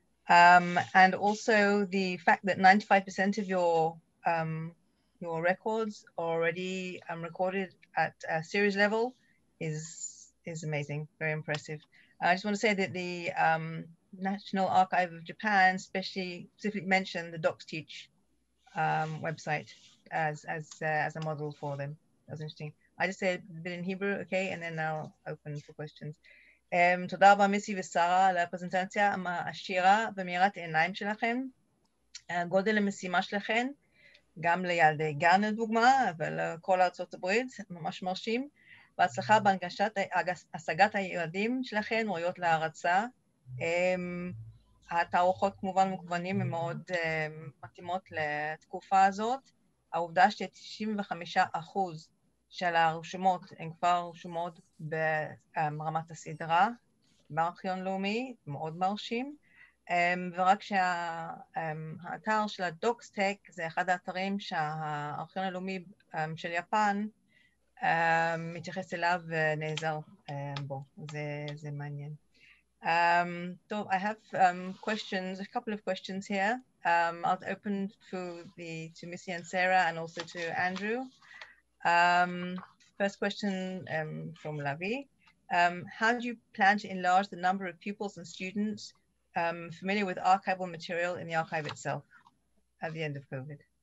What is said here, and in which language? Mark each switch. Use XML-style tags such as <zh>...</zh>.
<en>And also the fact that 95% of your records are already recorded at a series level is amazing, very impressive. I just want to say that the National Archive of Japan specifically mentioned the Docs Teach website as a model for them. That was interesting. I just said a bit in Hebrew, okay, and then I'll open for questions.</en> <he>תודה רבה מיסי ושרה על הפרזנטציה העשירה ומאירת העיניים שלכם. גודל המשימה שלכם, גם לילדי גן לדוגמה, אבל כל ארצות הברית, ממש מרשים. בהצלחה בהנגשת השגת הילדים שלכם, ראויות להערצה. התערוכות כמובן מקוונים הם מאוד מתאימות לתקופה הזאת. העובדה ש95% של הרשומות הן כבר רשומות ברמת הסדרה, בארכיון לאומי, מאוד מרשים, ורק שהאתר של הדוקסטק זה אחד האתרים שהארכיון הלאומי של יפן מתייחס אליו ונעזר בו, זה מעניין.</he> <en>So I have questions, a couple of questions here. I'll open to Missy and Sarah and also to Andrew. First question from Lavi. How do you plan to enlarge the number of pupils and students familiar with archival material in the archive itself at the end of COVID?</en>